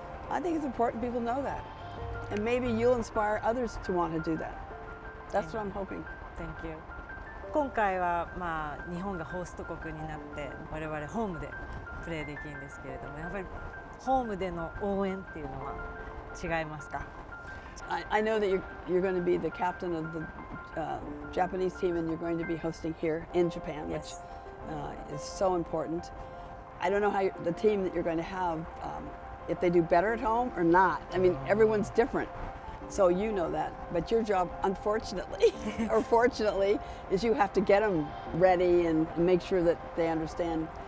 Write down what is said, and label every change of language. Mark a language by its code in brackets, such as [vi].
[en] I think it's important people know that, and maybe you'll inspire others to want to do that. That's what I'm hoping. Thank you. [ja] 今回は日本がホースト国になって我々ホームでプレーできるんですけれども、やっぱりホームでの応援っていうのは違いますか？ [en] I know that you're going to be the captain of the Japanese team, and you're going to be hosting here in Japan, which is so important. I don't know how the team that you're going to have, if they do better at home or not. I mean, everyone's different, so you know that. But your job, unfortunately, or fortunately, is you have to get them ready and make sure that they understand.